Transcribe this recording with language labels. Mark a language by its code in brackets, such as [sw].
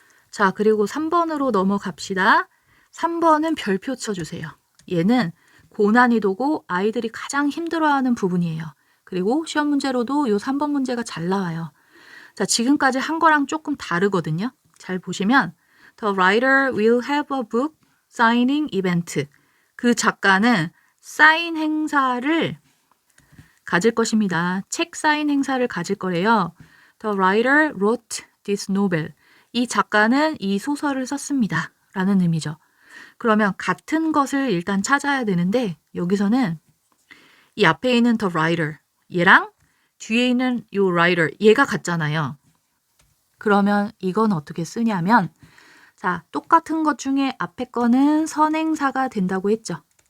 [ko] 자, 그리고 3번으로 넘어갑시다. 3번은 별표 쳐주세요. 얘는 고난이도고 아이들이 가장 힘들어하는 부분이에요. 그리고 시험 문제로도 이 3번 문제가 잘 나와요. 자, 지금까지 한 거랑 조금 다르거든요. 잘 보시면 [en] The writer will have a book signing event. [ko] 그 작가는 사인 행사를 가질 것입니다. 책 사인 행사를 가질 거래요. [en] The writer wrote this novel. [ko] 이 작가는 이 소설을 썼습니다. 라는 의미죠. 그러면 같은 것을 일단 찾아야 되는데 여기서는 이 앞에 있는 the writer 얘랑 뒤에 있는 요 writer 얘가 같잖아요. 그러면 이건 어떻게 쓰냐면 자, 똑같은 것 중에 앞에 거는 선행사가 된다고 했죠.